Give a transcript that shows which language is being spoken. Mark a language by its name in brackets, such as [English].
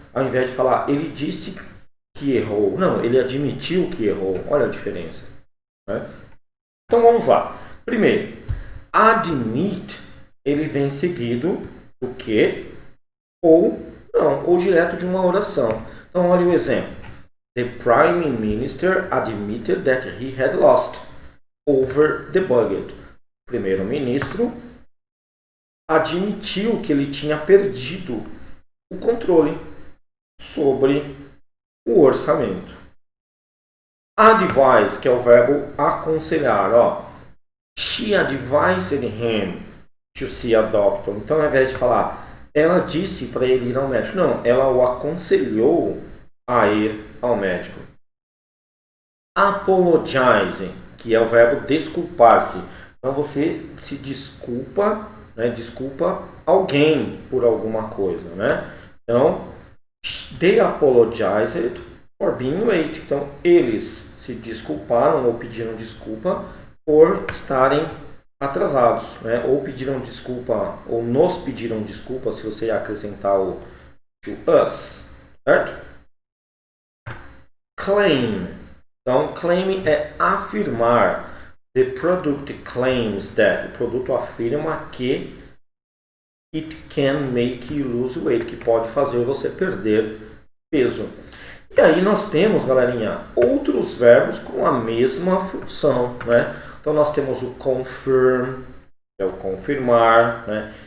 [Portuguese] Ao invés de falar, ele disse que errou. Não, ele admitiu que errou. Olha a diferença, né? Então, vamos lá. Primeiro, admit, ele vem seguido do que ou não, ou direto de uma oração. Então, olha o exemplo. [English] The Prime Minister admitted that he had lost over the budget. [Portuguese] O primeiro-ministro admitiu que ele tinha perdido o controle sobre o orçamento. Advise, que é o verbo aconselhar. Ó. [English] She advised him to see a doctor. [Portuguese] Então, ao invés de falar, ela disse para ele ir ao médico. Não, ela o aconselhou a ir ao médico. Apologize, que é o verbo desculpar-se. Então, você se desculpa, né? Desculpa alguém por alguma coisa, né? [English] Então, they apologized for being late. [Portuguese] Então, eles se desculparam ou pediram desculpa por estarem atrasados, né? Ou pediram desculpa, ou nos pediram desculpa, se você acrescentar o to us, certo? Claim. Então, claim é afirmar. [English] The product claims that. [Portuguese] O produto afirma que [English] it can make you lose weight, [Portuguese] que pode fazer você perder peso. E aí nós temos, galerinha, outros verbos com a mesma função, né? Então nós temos o confirm, que é o confirmar, né?